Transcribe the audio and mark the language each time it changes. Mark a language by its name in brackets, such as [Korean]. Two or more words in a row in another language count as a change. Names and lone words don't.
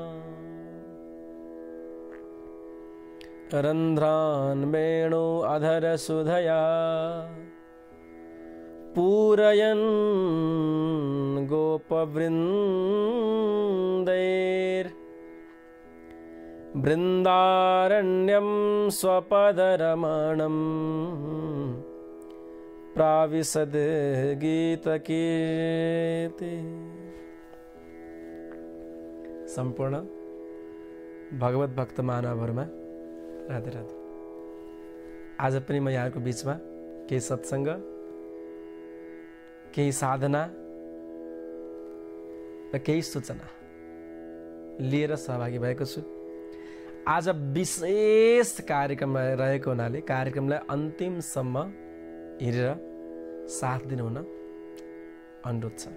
[Sanskrit] रन्ध्रान् वेणु अधरसुधया पूरयन् गोपवृन्दैर्बृन्दारण्यं स्वपदरमणं प्राविशद गीतकीर्ति। [Nepali] सम्पूर्ण भगवत भक्त मानवहरुमा राधे राधे। आज पनि म यहाँको बीचमा केही सत्संग, केही साधना र केही सूचना लिएर सहभागी भएको छु। आज विशेष कार्यक्रम रहेको हुनाले कार्यक्रमलाई अन्तिमसम्म हेरेर साथ दिनुहुन अनुरोध छ।